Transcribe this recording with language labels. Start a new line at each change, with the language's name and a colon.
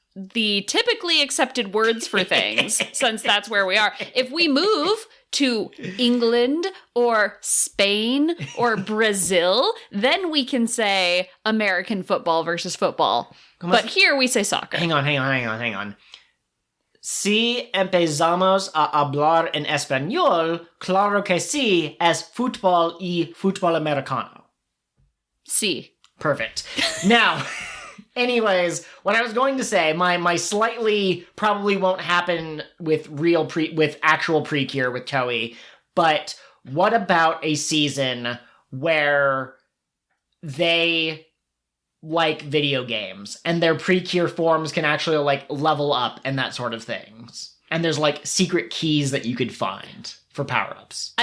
English: the typically accepted words for things, since that's where we are. If we move to England or Spain or Brazil, then we can say American football versus football. But here we say soccer. Hang on.
Spanish: Si empezamos a hablar en español, claro que sí, es fútbol y fútbol americano. Sí.
English: Perfect. Now, anyways, what I was going to say, my slightly probably won't happen with actual PreCure with Toei, but what about a season where they like video games and their PreCure forms can actually like level up and that sort of things, and there's like secret keys that you could find for power-ups?